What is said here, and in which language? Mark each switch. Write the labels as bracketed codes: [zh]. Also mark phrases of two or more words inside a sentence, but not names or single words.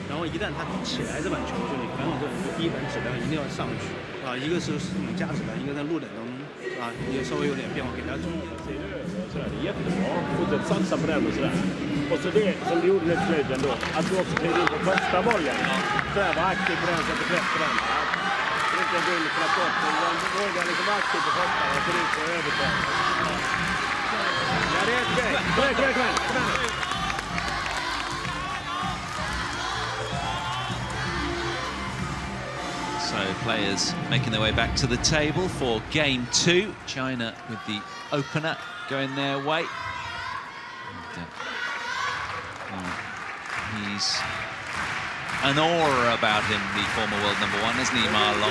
[zh] 一旦它起来这板球，就你反手这种第一板质量一定要上去啊，一个是你加质量，一个在落点当中啊，也稍微有点变化给他注意。 [sv] Sådär, det är jättebra. Fortsätt satsa på den och sådär. Och så det som du gjorde lite sluten då, att du också klev in på första bollen. Sådär, var aktiv på den, sätter press på den. Inte gå in för att bort, men våga liksom vara aktiv på första och så ut och övertag. Ja, det är okej. Kom igen. [en] So players making their way back to the table for game 2. China with the opener going their way. And, he's an aura about him, the former world #1, isn't he, Ma Long?